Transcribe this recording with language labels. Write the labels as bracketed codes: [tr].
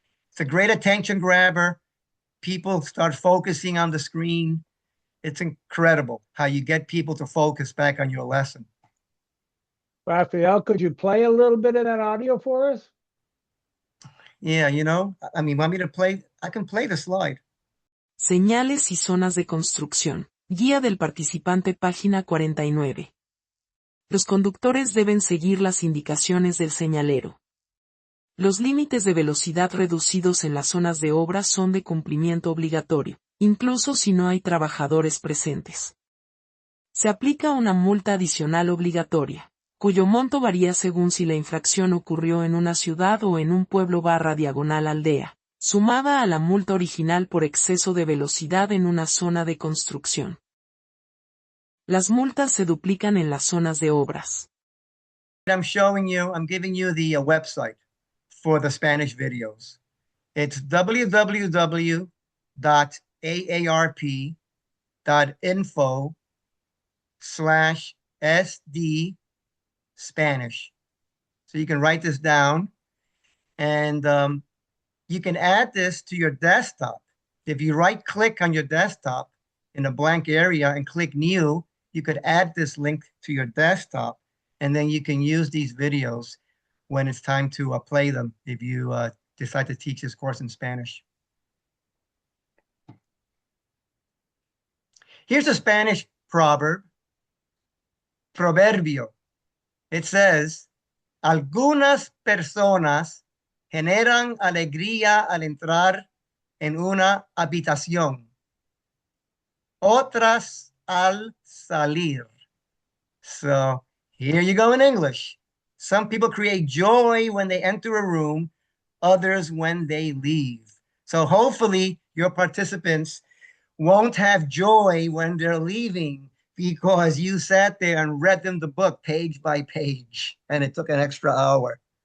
[en] It's a great attention grabber. People start focusing on the screen. It's incredible how you get people to focus back on your lesson. Raphael, could you play a little bit of that audio for us? Yeah, want me to play? I can play the slide. [es] Señales y zonas de construcción. Guía del participante, página 49. Los conductores deben seguir las indicaciones del señalero. Los límites de velocidad reducidos en las zonas de obra son de cumplimiento obligatorio, incluso si no hay trabajadores presentes. Se aplica una multa adicional obligatoria, cuyo monto varía según si la infracción ocurrió en una ciudad o en un pueblo/aldea, sumada a la multa original por exceso de velocidad en una zona de construcción. Las multas se duplican en las zonas de obras. [en] I'm giving you the website for the Spanish videos. It's www.aarp.info/SD Spanish. So you can write this down, and you can add this to your desktop. If you right-click on your desktop in a blank area and click New, you could add this link to your desktop, and then you can use these videos when it's time to play them if you decide to teach this course in Spanish. Here's a Spanish proverbio. It says, [es] algunas personas generan alegría al entrar en una habitación, otras al salir. [en] So here you go in English. Some people create joy when they enter a room, others when they leave. So hopefully your participants won't have joy when they're leaving because you sat there and read them the book page by page and it took an extra hour.